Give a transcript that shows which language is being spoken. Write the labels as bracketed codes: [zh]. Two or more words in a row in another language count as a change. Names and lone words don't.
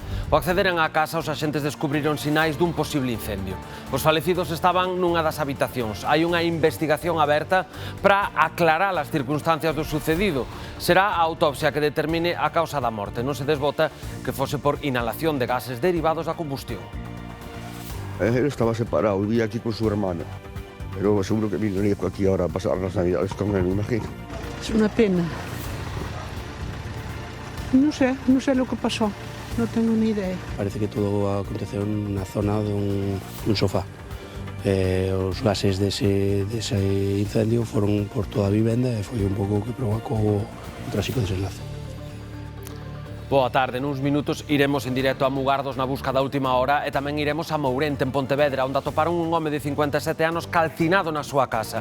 [gl] Ao accederen á casa, os axentes descubriron sinais dun posible incendio. Os falecidos estaban nunha das habitacións. Hai unha investigación aberta para aclarar as circunstancias do sucedido. Será a autopsia que determine a causa da morte. Non se desbota que fose por inhalación de gases derivados da combustión. [es] Él estaba separado, vivía aquí con su hermana, pero seguro que vino aquí ahora a pasar las navidades con él, me imagino. Es una pena. No sé lo que pasó, no tengo ni idea. [gl] Parece que todo aconteceu na zona dun sofá. Os gases dese incendio foron por toda a vivenda e foi un pouco o que provocou o tráxico desenlace. Boa tarde, nuns minutos iremos en directo a Mugardos na busca da última hora e tamén iremos a Mourente, en Pontevedra, onde atoparon un home de 57 anos calcinado na súa casa.